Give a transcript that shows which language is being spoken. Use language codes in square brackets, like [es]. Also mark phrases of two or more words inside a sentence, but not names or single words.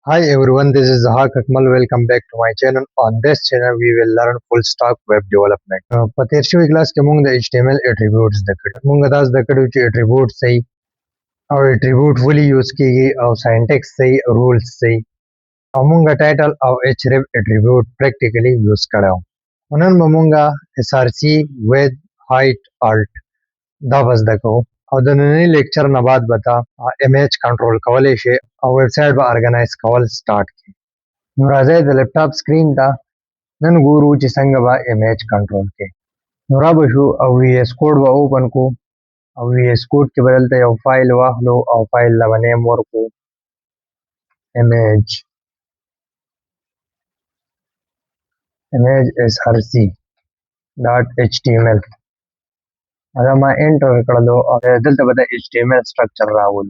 [en] Hi everyone, this is Zahak Akmal. Welcome back to my channel. On this channel, we will learn full stack web development. [ps] په تیر شوي کلاس کې موږ د [en] HTML attributes [ps] زده کړل. موږ دا زده کړو چې attribute څه او attribute ولې یوز کیږي او syntax څه rules څه او موږ title او [en] href attribute practically [ps] یوز کړو. نن به موږ [en] src width height alt [ps] دا به زده کوو. او د نننۍ لیکچر نه بعد به تا [en] image control [ps] کولی شي او [en] web site [ps] به ارګنایز کول سٹارټ کړي. نو راځئ د [en] laptop screen [ps] ته نن ګورو چې څنګه به [en] image control [ps] کړي. نو را به شو او وی ایس کوډ به اوپن کو او وی ایس کوډ کې به دلته یو فایل واخلو او فایل له به نیم ورکو [en] image src [ps] .html دا ما انټر کړلو او دلته به د [en] HTML structure [ps] راولو.